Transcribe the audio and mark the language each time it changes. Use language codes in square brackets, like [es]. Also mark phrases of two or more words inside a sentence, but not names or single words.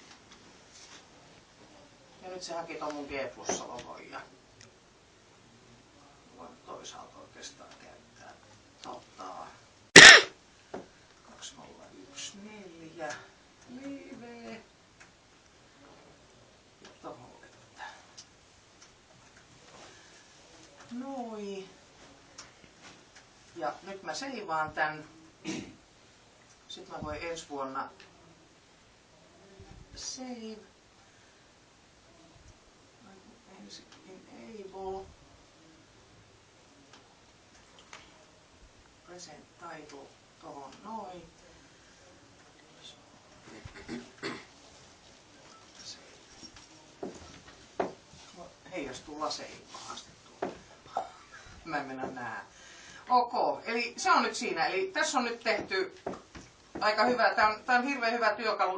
[fi] Ja nyt se haki ton mun G Plussa logon ja voin toisaalta oikeastaan käyttää 2014 live. Ja tohon, että Noin. Ja nyt mä seivaan tän. Sitten mä voin ensi vuonna save. Enable. [en] Present title [fi] tohon noin. Heijastuu laseihin pahasti tuolla. Mä en mennä nää. Ok, eli se on nyt siinä. Eli tässä on nyt tehty aika hyvä. Tää on hirveän hyvä työkalu.